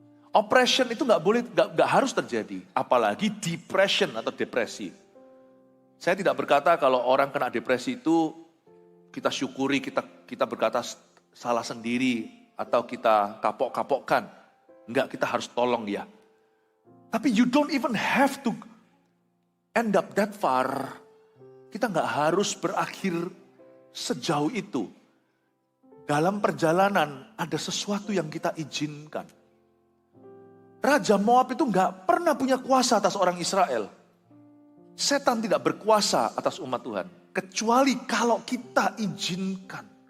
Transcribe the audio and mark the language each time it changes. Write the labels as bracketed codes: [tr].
[id] Oppression itu gak harus terjadi, apalagi depression atau depresi. Saya tidak berkata kalau orang kena depresi itu kita syukuri, kita berkata salah sendiri, atau kita kapok-kapokkan. Enggak, kita harus tolong dia. [en] Tapi you don't even have to end up that far. [id] Kita enggak harus berakhir sejauh itu. Dalam perjalanan ada sesuatu yang kita izinkan. Raja Moab itu nggak pernah punya kuasa atas orang Israel. Setan tidak berkuasa atas umat Tuhan. Kecuali kalau kita izinkan.